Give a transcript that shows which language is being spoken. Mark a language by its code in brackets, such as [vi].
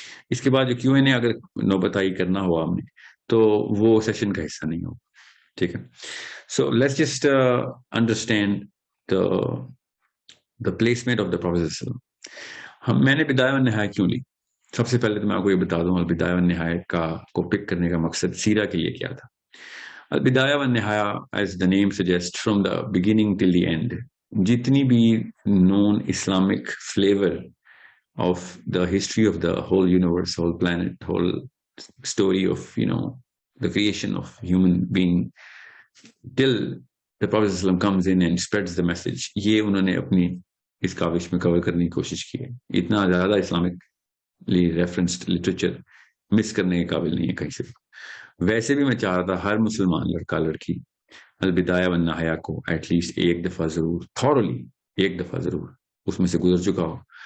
[ur] اس کے بعد جو کیو این اے اگر نوبتائی کرنا ہوا ہم نے تو وہ سیشن کا حصہ نہیں ہوگا. ٹھیک ہے، [en] So let's just understand the placement of the professor. [ur] میں نے بدایہ و نہایہ کیوں لی؟ سب سے پہلے تو میں آپ کو یہ بتا دوں البدایہ و نہایہ کو پک کرنے کا مقصد سیرہ کے لیے کیا تھا. [en] البدایہ و نہایہ as the name suggest from the beginning till the end, [ur] جتنی بھی [en] Non Islamic flavour of the history of the whole universe, whole planet, whole story of the creation of human being till the Prophet ﷺ comes in and spreads the message. [ur] یہ انہوں نے اپنی اس کاوش میں کور کرنے کی کوشش کی ہے. اتنا زیادہ اسلامکلی ریفرنسڈ لٹریچر مس کرنے کے قابل نہیں ہے کہیں سے. ویسے بھی میں چاہ رہا تھا ہر مسلمان لڑکا لڑکی البدایہ والنہایہ کو ایٹ لیسٹ ایک دفعہ ضرور، تھورلی ایک دفعہ ضرور اس میں سے گزر چکا ہو.